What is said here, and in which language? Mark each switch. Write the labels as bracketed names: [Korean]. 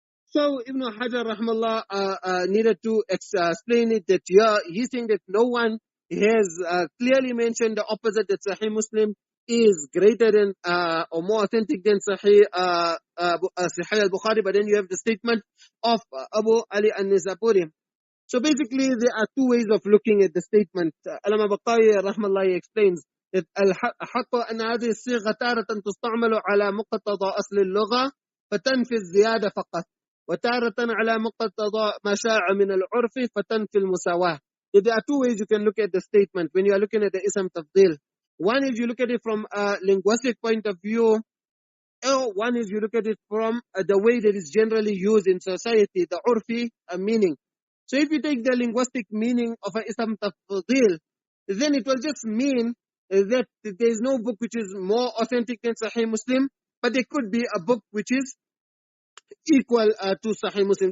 [English] So Ibn Hajar rahmallah needed to explain it, that he's saying that no one has clearly mentioned the opposite, that Sahih Muslim is greater than or more authentic than Sahīh al-Bukhārī, but then you have the statement of Abu Ali an-Nisaburi. So basically there are two ways of looking at the statement. al-Bukhārī rahmallah explains that [Arabic] الحق أن هذه الصيغة تارة تستعمل على مقتضى أصل اللغة فتنفي الزيادة فقط، وتارة على مقتضى ما شاع من العرف فتنفي المساواة. [English] There are two ways you can look at the statement when you are looking at the ism tafdil. One is you look at it from a linguistic point of view, or one is you look at it from the way that it's generally used in society, the urfi meaning. So if you take the linguistic meaning of an ism tafdil, then it will just mean that there is no book which is more authentic than Sahih Muslim, but there could be a book which is equal to Sahih Muslim.